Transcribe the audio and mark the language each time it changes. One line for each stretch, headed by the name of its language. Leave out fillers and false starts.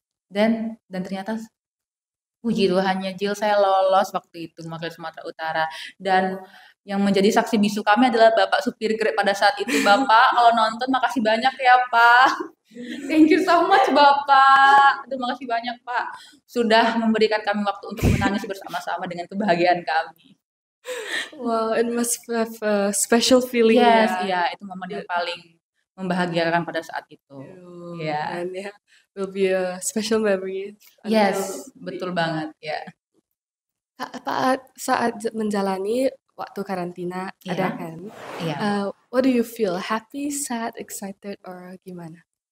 Indonesian: Dan ternyata puji Tuhannya Jill saya lolos waktu itu mewakili Sumatera Utara dan Wah. yang menjadi saksi bisu kami adalah Bapak supir Grab pada saat itu. Bapak kalau nonton makasih banyak ya Pak.
English: Thank you so much
Indonesian: Bapak. Aduh makasih banyak Pak. Sudah memberikan kami waktu untuk menangis bersama-sama dengan kebahagiaan kami.
English: Wow, it must have a special feeling Yes,
Indonesian: ya. iya itu momen yang paling membahagiakan pada saat itu. Iya. Keren ya.
English: Will be a special memory Yes, until
Indonesian: betul banget ya. Kak, saat menjalani waktu karantina ada Iya, kan? iya.
English: What do you feel? Happy, sad, excited, or
Indonesian: gimana?